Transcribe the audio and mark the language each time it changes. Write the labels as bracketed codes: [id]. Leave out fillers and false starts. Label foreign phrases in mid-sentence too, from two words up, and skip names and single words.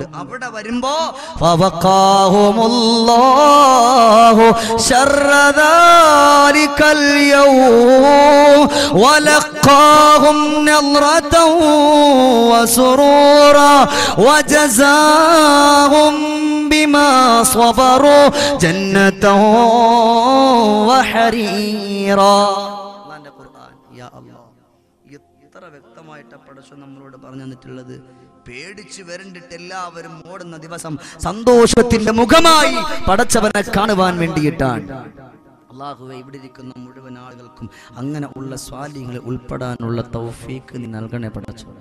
[ml] അവിടെ വരുമ്പോ [ar] فوقاهم الله شر ذلك اليوم ولقاهم نضرة وسرورا وجزاهم بما صبروا جنة وحريرا. [ml] അല്ലാഹുവിന്റെ ഖുർആൻ യാ അല്ലാഹ് എത്ര വ്യക്തമായിട്ട് പടച്ചോൻ നമ്മളോട് പറഞ്ഞു തന്നിട്ടുള്ളത്. പേടിച്ചു വരണ്ടിട്ട് എല്ലാവരും ഓടുന്ന ദിവസം സന്തോഷത്തിന്റെ മുഖമായി പടച്ചവനെ കാണുവാൻ വേണ്ടിയിട്ടാണ്. അല്ലാഹുവേ, ഇവിടെ ഇരിക്കുന്ന മുഴുവൻ ആളുകൾക്കും അങ്ങനെ ഉള്ള സ്വാലിഹ്യങ്ങളിൽ ഉൾപ്പെടാനുള്ള തൗഫീഖ് നീ നൽകണേ പടച്ചോനെ.